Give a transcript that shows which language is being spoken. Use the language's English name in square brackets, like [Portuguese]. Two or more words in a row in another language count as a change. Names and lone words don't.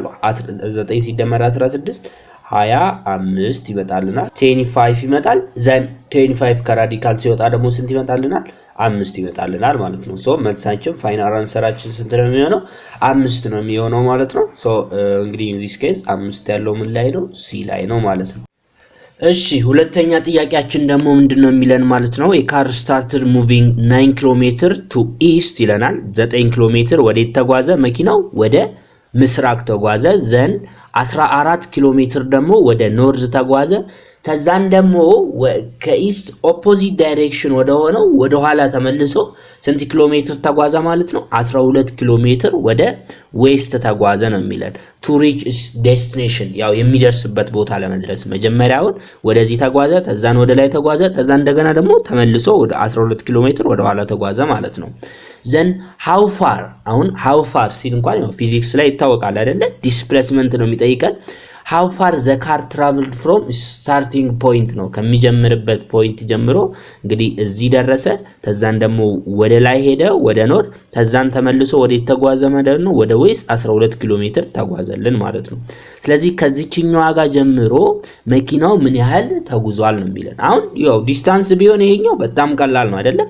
[Amharic] 9 ሲደመር 16 25 ይመጣልናል። 25 ይመጣል። ዘን 25 ከራዲካል ሲወጣ ደግሞ ስንት ይመጣልናል? 5 ይመጣልናል ማለት ነው። ሶ መልሳችን [English] final answer [Amharic] ስንት ነው የሚሆነው? 5 ነው የሚሆነው ማለት ነው። ሶ እንግዲህ [English] in this case [Amharic] 5 ያለው ምን ላይ ነው? ሲ ላይ ነው ማለት ነው። እሺ ሁለተኛ ጥያቄያችን ደግሞ ምንድነው የሚለን ማለት ነው? [English] a car started moving 9 ኪሎሜትር to east [Amharic] ይለናል። 9 ኪሎሜትር ወዴት ተጓዘ? መኪናው ወደ ምስራቅ ተጓዘ። ዘን 14 ኪሎሜትር ደግሞ ወደ ኖርዝ ተጓዘ። ከዛን ደግሞ ከኢስት [English] opposite direction [Amharic] ወደ ኋላ ተመልሶ ስንት ኪሎሜትር ተጓዘ ማለት ነው? 12 ኪሎሜትር ወደ ዌስት ተጓዘ ነው የሚለን። [English] to reach its destination [Amharic] ያው የሚደርስበት ቦታ ለመድረስ መጀመሪያውን ወደዚህ ተጓዘ፣ ከዛን ወደ ላይ ተጓዘ፣ ከዛን እንደገና ደግሞ ተመልሶ ወደ 12 ኪሎሜትር ወደ ኋላ ተጓዘ ማለት ነው። ዘን [English] how far [Amharic] አሁን [English] how far [Amharic] ሲል እንኳን ያው ፊዚክስ ላይ ይታወቃል አይደለ? ዲስፕሌስመንት ነው የሚጠይቀን። [English] how far the car traveled from starting point [Amharic] ነው ከሚጀምርበት ፖይንት ጀምሮ እንግዲህ እዚህ ደረሰ። ተዛን ደግሞ ወደ ላይ ሄደ ወደ ኖርት፣ ተዛን ተመልሶ ወደ ተጓዘ ማለት ነው ወደ ዌስት 12 ኪሎሜትር ተጓዘልን ማለት ነው። ስለዚህ ከዚህኛው ጋር ጀምሮ መኪናው ምን ያህል ተጉዟል ነው የሚለን። አሁን ያው ዲስታንስ ቢሆን ይሄኛው በጣም ቀላል ነው አይደለ?